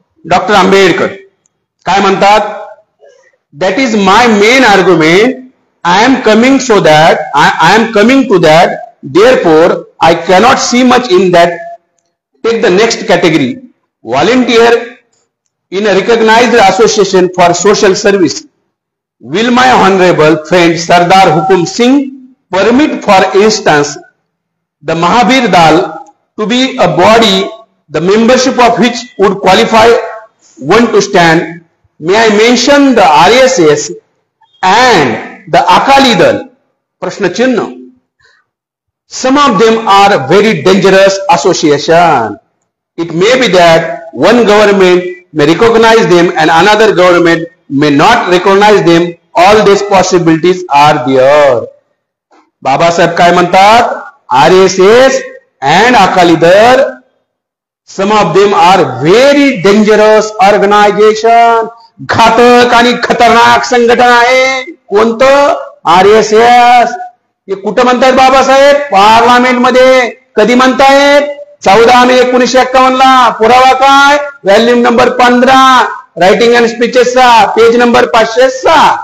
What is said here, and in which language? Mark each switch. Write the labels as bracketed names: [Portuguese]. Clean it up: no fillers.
[Marathi] Doctor Ambedkar काय म्हणतात? [English] That is my main argument. I am coming so that I am coming to that. Therefore I cannot see much in that. Take the next category. Volunteer in a recognized association for social service. Will my honorable friend Sardar Hukum Singh permit, for instance, the Mahabir Dal to be a body the membership of which would qualify one to stand? May I mention the RSS and the Akali Dal? [Marathi] Prashna Chinna. [English] Some of them are very dangerous association. It may be that one government may recognize them and another government may not recognize them. All these possibilities are there. [Marathi] Babasaheb काय म्हणतात? [English] RSS and Akali Dal, some of them are very dangerous organization. [Marathi] घातक आणि खतरनाक संघटना आहे. कोणतं? RSS. हे कुठं म्हणतायत बाबासाहेब? पार्लमेंट मध्ये. कधी म्हणतायत? 14 मे 1951. पुरावा काय? Volume number 15, writing and स्पीचेसचा, page number 506.